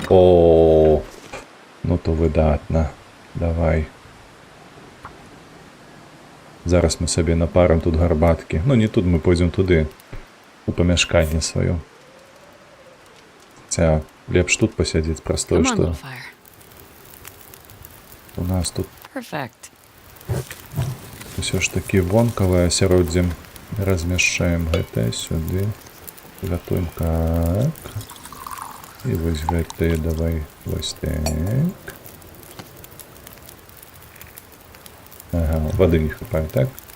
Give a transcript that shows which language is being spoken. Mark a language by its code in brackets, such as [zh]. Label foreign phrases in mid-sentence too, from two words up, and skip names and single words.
[be] О, ну то выдатна. Давай. Зараз мы сабе напарым тут гарбаткі. Ну, не тут, мы пойдзем туды. У памяшканне сваё. Хаця, лепш тут пасядзець праз тое, [en] Come on, [be] што [en] little fire. [be] у нас тут [en] Perfect. [be] ўсё ж такі вонкавае асяроддзе. Размяшчаем гэтае сюды. Гатуем так. І вось гэтае давай вось так. Ага, воды не хапае, так?